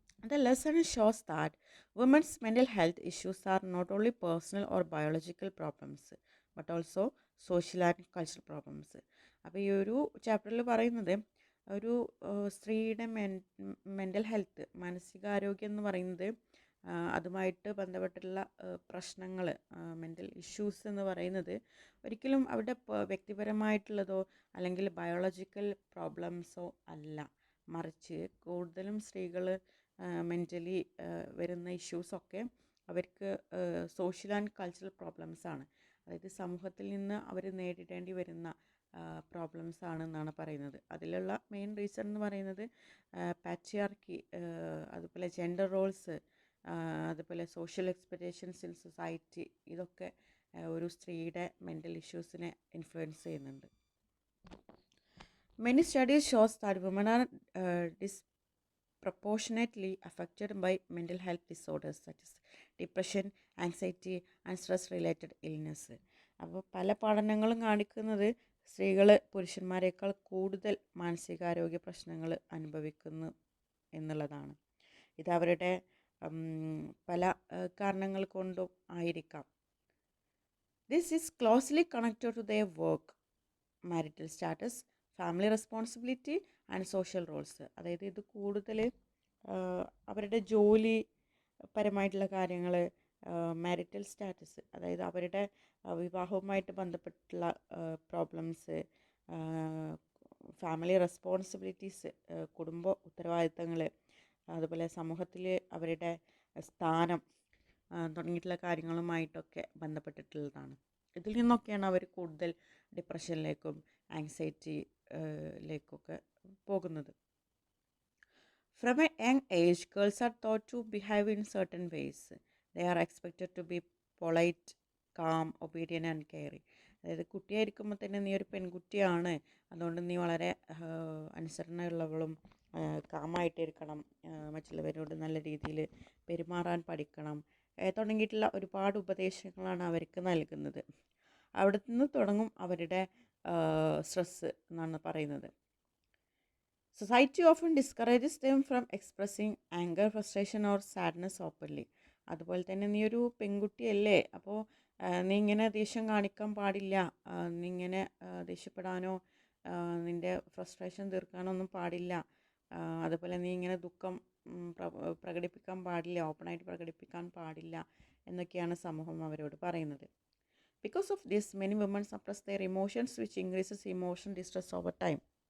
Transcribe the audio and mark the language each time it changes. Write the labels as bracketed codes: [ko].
[en] The lesson shows that women's mental health issues are not only personal or biological problems, but also social and cultural problems. [ml] അപ്പോൾ ഈ ഒരു ചാപ്റ്ററിൽ പറയുന്നത് ഒരു സ്ത്രീയുടെ മെൻ്റൽ ഹെൽത്ത്, മാനസികാരോഗ്യം എന്ന് പറയുന്നത് അതുമായിട്ട് ബന്ധപ്പെട്ടുള്ള പ്രശ്നങ്ങൾ, മെൻ്റൽ ഇഷ്യൂസ് എന്ന് പറയുന്നത് ഒരിക്കലും അവിടെ വ്യക്തിപരമായിട്ടുള്ളതോ അല്ലെങ്കിൽ ബയോളജിക്കൽ പ്രോബ്ലംസോ അല്ല, മറിച്ച് കൂടുതലും സ്ത്രീകൾ മെൻ്റലി വരുന്ന ഇഷ്യൂസൊക്കെ അവർക്ക് സോഷ്യൽ ആൻഡ് കൾച്ചറൽ പ്രോബ്ലംസാണ്. അതായത് സമൂഹത്തിൽ നിന്ന് അവർ നേരിടേണ്ടി വരുന്ന പ്രോബ്ലംസ് ആണെന്നാണ് പറയുന്നത്. അതിലുള്ള മെയിൻ റീസൺ എന്ന് പറയുന്നത് പാട്രിയാർക്കി, അതുപോലെ ജെൻഡർ റോൾസ്, അതുപോലെ സോഷ്യൽ എക്സ്പെക്റ്റേഷൻസ് ഇൻ സൊസൈറ്റി, ഇതൊക്കെ ഒരു സ്ത്രീയുടെ മെൻ്റൽ ഇഷ്യൂസിനെ ഇൻഫ്ലുവൻസ് ചെയ്യുന്നുണ്ട്. [en] Many studies shows that women are disproportionately affected by mental health disorders such as depression, anxiety and stress related illness. [ml] അപ്പോൾ പല പഠനങ്ങളും കാണിക്കുന്നത് സ്ത്രീകൾ പുരുഷന്മാരെക്കാൾ കൂടുതൽ മാനസികാരോഗ്യ പ്രശ്നങ്ങൾ അനുഭവിക്കുന്നു എന്നുള്ളതാണ്. ഇത് അവരുടെ പല കാരണങ്ങൾ കൊണ്ടും ആയിരിക്കാം. [en] This is closely connected to their work, marital status, family responsibility and social roles. [ml] അതായത് ഇത് കൂടുതൽ അവരുടെ ജോലി പരമായിട്ടുള്ള കാര്യങ്ങൾ, മാരിറ്റൽ സ്റ്റാറ്റസ്, അതായത് അവരുടെ വിവാഹവുമായിട്ട് ബന്ധപ്പെട്ടുള്ള പ്രോബ്ലംസ്, ഫാമിലി റെസ്പോൺസിബിലിറ്റീസ്, കുടുംബ ഉത്തരവാദിത്തങ്ങൾ, അതുപോലെ സമൂഹത്തിൽ അവരുടെ സ്ഥാനം തുടങ്ങിയിട്ടുള്ള കാര്യങ്ങളുമായിട്ടൊക്കെ ബന്ധപ്പെട്ടിട്ടുള്ളതാണ്. ഇതിൽ നിന്നൊക്കെയാണ് അവർ കൂടുതൽ ഡിപ്രഷനിലേക്കും ആങ്സൈറ്റിയിലേക്കൊക്കെ പോകുന്നത്. [en] From a young age, girls are taught to behave in certain ways. They are expected to be polite, calm, obedient and caring. [ml] അതായത് കുട്ടിയായിരിക്കുമ്പോൾ തന്നെ നീ ഒരു പെൺകുട്ടിയാണ്, അതുകൊണ്ട് നീ വളരെ അനുസരണയുള്ളവളും കാമായിട്ടിരിക്കണം, മറ്റുള്ളവരോട് നല്ല രീതിയിൽ പെരുമാറാൻ പഠിക്കണം തുടങ്ങിയിട്ടുള്ള ഒരുപാട് ഉപദേശങ്ങളാണ് അവർക്ക് നൽകുന്നത്. അവിടെ നിന്ന് തുടങ്ങും അവരുടെ സ്ട്രെസ്സ് എന്നാണ് പറയുന്നത്. [en] Society often discourages them from expressing anger, frustration or sadness openly. [ml] അതുപോലെ തന്നെ നീ ഒരു പെൺകുട്ടിയല്ലേ, അപ്പോൾ നീ ഇങ്ങനെ ദേഷ്യം കാണിക്കാൻ പാടില്ല, നീ ഇങ്ങനെ ദേഷ്യപ്പെടാനോ നിൻ്റെ ഫ്രസ്ട്രേഷൻ തീർക്കാനോ ഒന്നും പാടില്ല, അതുപോലെ നീ ഇങ്ങനെ ദുഃഖം പ്രകടിപ്പിക്കാൻ പാടില്ല, ഓപ്പണായിട്ട് പ്രകടിപ്പിക്കാൻ പാടില്ല എന്നൊക്കെയാണ് സമൂഹം അവരോട് പറയുന്നത്. [en] Because of this, many women suppress their emotions, which increases emotional distress over time.